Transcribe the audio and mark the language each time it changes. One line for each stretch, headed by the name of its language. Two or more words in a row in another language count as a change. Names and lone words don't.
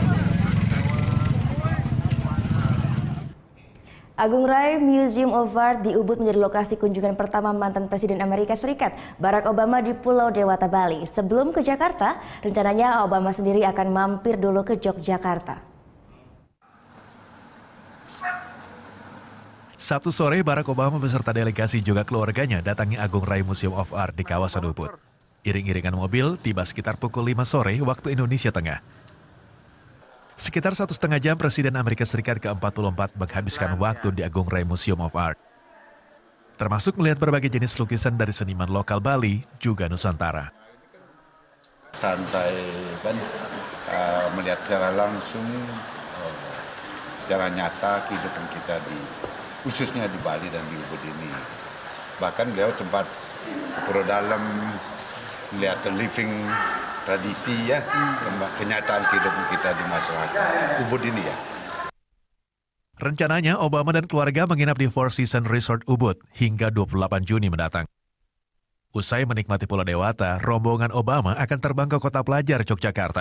Indonesian: Agung Rai Museum of Art di Ubud menjadi lokasi kunjungan pertama mantan Presiden Amerika Serikat Barack Obama di Pulau Dewata, Bali. Sebelum ke Jakarta, rencananya Obama sendiri akan mampir dulu ke Yogyakarta. Sabtu sore, Barack Obama beserta delegasi juga keluarganya datangi Agung Rai Museum of Art di kawasan Ubud. Iring-iringan mobil tiba sekitar pukul 5 sore waktu Indonesia Tengah. Sekitar 1,5 jam Presiden Amerika Serikat ke-44 menghabiskan waktu di Agung Rai Museum of Art. Termasuk melihat berbagai jenis lukisan dari seniman lokal Bali juga Nusantara. Santai kan, melihat secara langsung, secara nyata kehidupan kita khususnya di Bali dan di Ubud ini. Bahkan beliau sempat ke Pulau Dalam, melihat
English: the living
Indonesian: tradisi kenyataan kehidupan kita di masyarakat Ubud ini ya. Rencananya Obama dan keluarga menginap di Four Seasons Resort Ubud hingga 28 Juni mendatang. Usai menikmati Pulau Dewata, rombongan Obama akan terbang ke kota pelajar Yogyakarta.